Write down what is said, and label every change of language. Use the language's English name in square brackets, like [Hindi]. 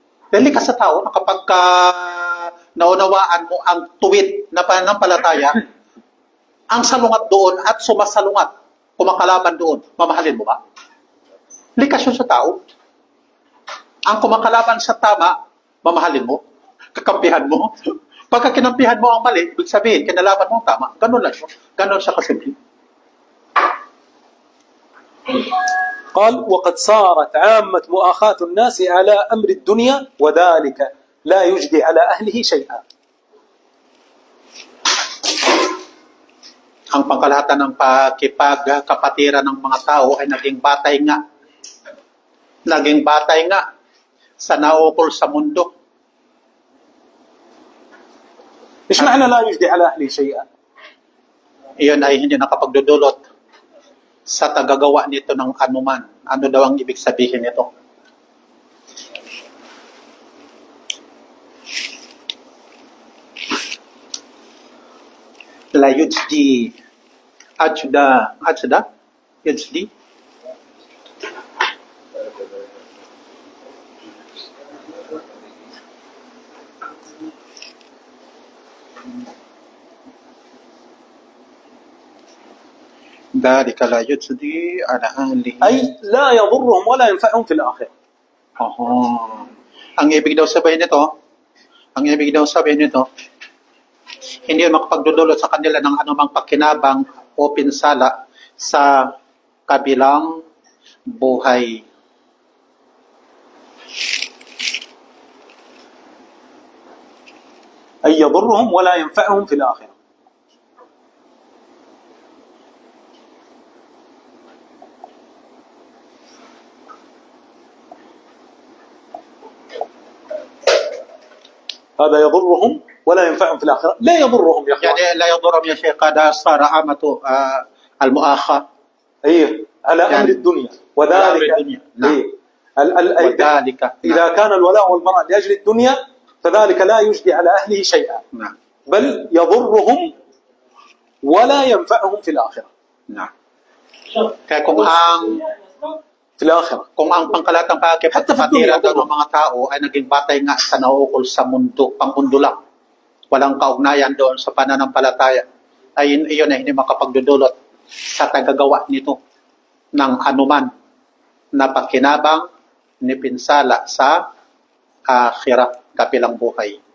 [Filipino] Dahil ka sa tao na kapag naunawaan mo ang tuwid na pananampalataya, ang salungat doon at sumasalungat, kumakalaban doon, mamahalin mo ba? Likas yun sa tao. Ang kumakalaban sa tama, mamahalin mo, kakampihan mo. Pagka kinampihan mo ang mali, ibig sabihin, kinalaban mo ang tama. Ganun lang yun. Ganun siya kasimple. [Arabic] قال: وقد صارت عامة مؤاخاة الناس على أمر الدنيا وذلك لا يجدي على أهله شيئا. [Filipino] ang pangkalahatan ng pagkipagkapatiran ng mga tao ay naging batay nga. Naging batay nga sa naukol sa mundo. [Arabic] ايش معنى لا يجدي على اهله شيئا؟ [Filipino] Iyon ay hindi nakapagdudulot sa tagagawa nito ng anuman. Ano daw ang ibig sabihin nito? [Arabic] La yujdi ajda yujdi ذلك لا يجدي على أهله. اي لا يضرهم ولا ينفعهم في الاخره. Oh. [Filipino] Ang ibig daw sabihin nito, hindi makapagdudulot sa kanila ng anumang pakinabang o pinsala sa kabilang buhay. [Arabic] اي يضرهم ولا ينفعهم في الاخره. هذا يضرهم ولا ينفعهم في الآخرة. لا يضرهم يا أخوان. يعني لا يضرهم يا شيخ هذا صار عامة المؤاخاة. أيه على يعني أمر الدنيا على وذلك أمر الدنيا. نعم. إيه. وذلك إذا كان الولاء والبراء لأجل الدنيا فذلك لا يجدي على أهله شيئا نعم. بل يضرهم ولا ينفعهم في الآخرة. نعم. [Filipino] Kaya kung ang pangkalatang pagkipagpatiran ng mga tao ay naging batay nga sa nauukol sa mundo, pangmundo lang, walang kaugnayan doon sa pananampalataya, ay iyon ay hindi makapagdudulot sa tagagawa nito ng anuman na pakinabang ni pinsala sa akhirat, kapilang buhay.